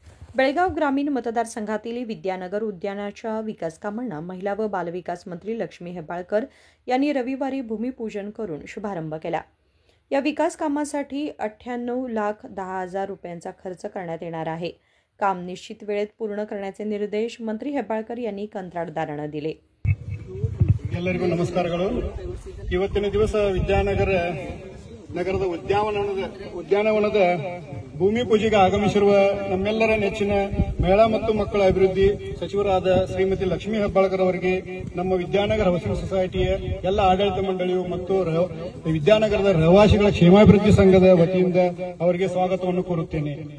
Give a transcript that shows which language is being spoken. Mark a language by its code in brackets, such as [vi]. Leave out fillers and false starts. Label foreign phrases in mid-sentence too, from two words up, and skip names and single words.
[mr] बेळगाव ग्रामीण मतदारसंघातील विद्यानगर उद्यानाच्या विकास कामांना महिला व बालविकास मंत्री लक्ष्मी हेब्बाळकर यांनी रविवारी भूमिपूजन करून शुभारंभ केला। या विकास कामासाठी 98,10,000 रुपयांचा खर्च करण्यात येणार आहे। काम निश्चित वेळेत पूर्ण करण्याचे निर्देश मंत्री हेब्बाळकर यांनी कंत्राटदारांना दिले। [kn] ಎಲ್ಲರಿಗೂ ನಮಸ್ಕಾರಗಳು। ಇವತ್ತಿನ ದಿವಸ ವಿದ್ಯಾನಗರ ನಗರದ ಉದ್ಯಾನವನದ ಭೂಮಿ ಪೂಜೆಗೆ ಆಗಮಿಸಿರುವ ನಮ್ಮೆಲ್ಲರ ನೆಚ್ಚಿನ ಮಹಿಳಾ ಮತ್ತು ಮಕ್ಕಳ ಅಭಿವೃದ್ಧಿ ಸಚಿವರಾದ ಶ್ರೀಮತಿ ಲಕ್ಷ್ಮೀ ಹೆಬ್ಬಾಳ್ಕರ್ ಅವರಿಗೆ ನಮ್ಮ ವಿದ್ಯಾನಗರ ಹೌಸಿಂಗ್ ಸೊಸೈಟಿಯ ಎಲ್ಲ ಆಡಳಿತ ಮಂಡಳಿಯು ಮತ್ತು ವಿದ್ಯಾನಗರದ ರಹವಾಸಿಗಳ ಕ್ಷೇಮಾಭಿವೃದ್ಧಿ ಸಂಘದ ವತಿಯಿಂದ ಅವರಿಗೆ ಸ್ವಾಗತವನ್ನು ಕೋರುತ್ತೇನೆ।